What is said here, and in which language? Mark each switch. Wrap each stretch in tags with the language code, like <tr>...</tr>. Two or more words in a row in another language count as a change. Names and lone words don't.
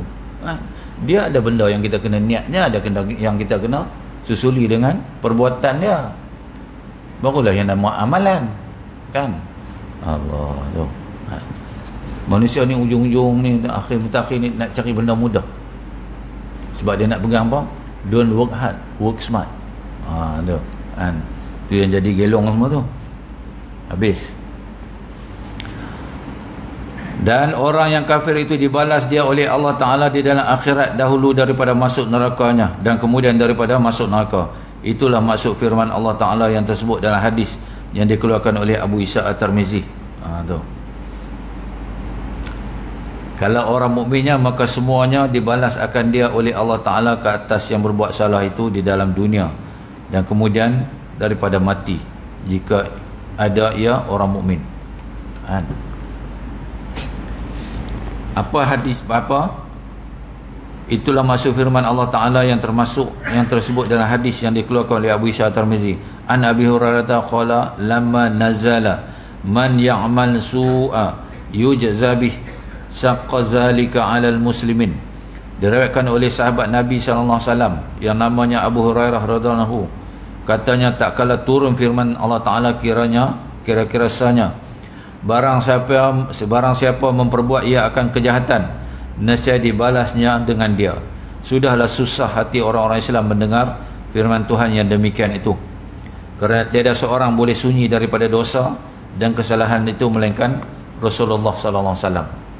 <ms>Dia ada benda yang kita kena niatnya, ada yang kita kena susuli dengan perbuatan dia. Barulah yang nama amalan. Kan? Allah tu. Manusia ni ujung-ujung ni, akhir-mutakhir ni nak cari benda mudah. Sebab dia nak pegang apa?</ms> <en>Don't work hard, work smart.</en> <ms>Tu. Tu yang jadi gelong semua tu. Habis. Dan orang yang kafir itu dibalas dia oleh Allah Ta'ala di dalam akhirat dahulu daripada masuk nerakanya dan kemudian daripada masuk neraka. Itulah maksud firman Allah Ta'ala yang tersebut dalam hadis yang dikeluarkan oleh Abu Isa At-Tirmizi. Tu. Kalau orang mukminnya, maka semuanya dibalas akan dia oleh Allah Ta'ala ke atas yang berbuat salah itu di dalam dunia. dan kemudian daripada mati jika ada ia orang mukmin. Apa hadis apa? Itulah maksud firman Allah Ta'ala yang tersebut dalam hadis yang dikeluarkan oleh Abu Isa Tirmizi.</ms> <ar>عن أبي هريرة قال لما نزل من يعمل سوءا يجز به شق ذلك على المسلمين.</ar> <ms>Diriwayatkan oleh sahabat Nabi</ms> <ar>صلى الله عليه وسلم</ar> <ms>yang namanya Abu Hurairah</ms> <ar>رضي الله عنه,</ar> <ms>katanya tak kala turun firman Allah Ta'ala kira-kira sanya barang siapa memperbuat ia akan kejahatan, nescaya dibalasnya dengan dia. Sudahlah susah hati orang-orang Islam mendengar firman Tuhan yang demikian itu, kerana tiada seorang boleh sunyi daripada dosa dan kesalahan itu melainkan Rasulullah</ms> <ar>صلى الله عليه وسلم.</ar>